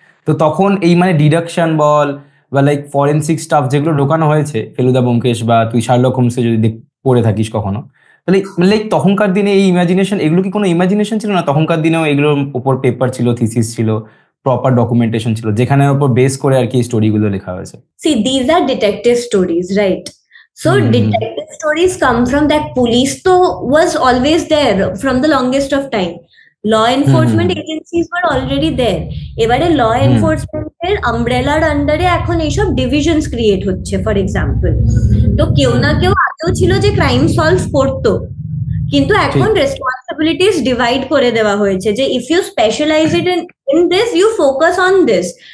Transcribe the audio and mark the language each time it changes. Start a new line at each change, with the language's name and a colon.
Bangla: তো তখন এই মানে ডিডাকশন বল বা লাইক ফরেন্সিক স্টাফ যেগুলো ঢোকানো হয়েছে ফেলুদা ব্যোমকেশ বা তুই শার্লক হোমসে যদি পড়ে থাকিস কখনো, তাহলে লাইক তখনকার দিনে এই ইমাজিনেশন, এগুলো কি কোনো ইমাজিনেশন ছিল না? তখনকার দিনেও এগুলোর উপর পেপার ছিল, থিসিস ছিল, প্রপার ডকুমেন্টেশন ছিল, যেখানে উপর বেস করে আর কি স্টোরিগুলো লেখা হয়েছে।
English: See, these are detective stories, right? So hmm hmm detective stories come from that. Police to was always there from the longest of time. Law hmm hmm enforcement hmm agencies were already there.
Bangla: এবারে ল হুম এনফোর্সমেন্টের আমব্রেলার আন্ডারে এখন এইসব divisions create হচ্ছে। For example, তো কেউ হুম না কেউ আগেও ছিল যে ক্রাইম সলভ করতো, কিন্তু এখন ঠিক। রেসপন্সিবিলিটিস ডিভাইড করে দেওয়া হয়েছে যে
English: If you specialise it in this, you focus on this.